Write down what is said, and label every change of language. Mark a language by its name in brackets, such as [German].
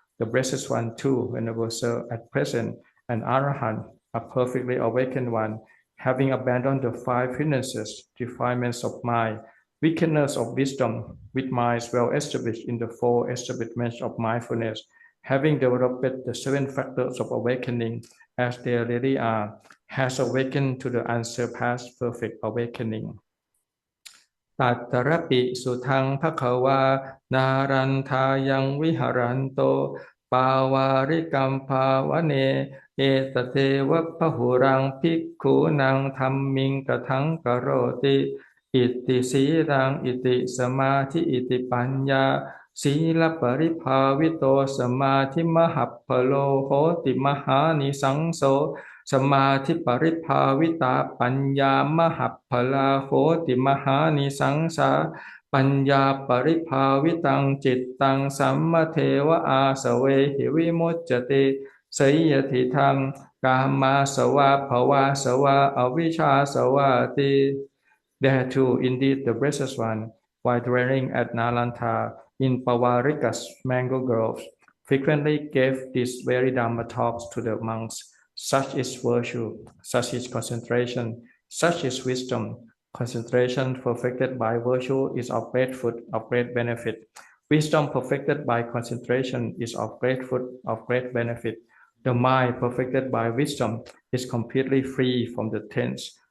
[English] The blessed one too, Venerable Sir, at present, an Arahant, a perfectly awakened one, having abandoned the five hindrances, defilements of mind, weakness of wisdom, with minds well established in the four establishments of mindfulness, having developed the seven factors of awakening as they really are, has awakened to the unsurpassed perfect awakening. [Pali] ตัตตรปิสุทังภควานารันทายังวิหารันโตปาวาริกัมภาวเนเอตเทวะพหุรังภิกขุนังธัมมิงกทังกโรติอิติสีรังอิติสมาธิอิติปัญญาศีลปริภาวิโตสมาธิมหัพพโลโหติมหานิสังโส สมาธิปริภาวิตาปัญญามหัพพลาโหติมหานิสังสาปัญญาปริภาวิตังจิตตังสัมมเทวะอาสเวหิวิมุจจติสยติธรรมกามาสวะภวาสวะอวิชชาสวะติ [English] There too, indeed, the blessed one, while dwelling at Nalanta in Pavarika's mango groves, frequently gave these very Dhamma talks to the monks. Such is virtue, such is concentration, such is wisdom. Concentration perfected by virtue is of great fruit, of great benefit. Wisdom perfected by concentration is of great fruit, of great benefit. The mind perfected by wisdom is completely free from the tense.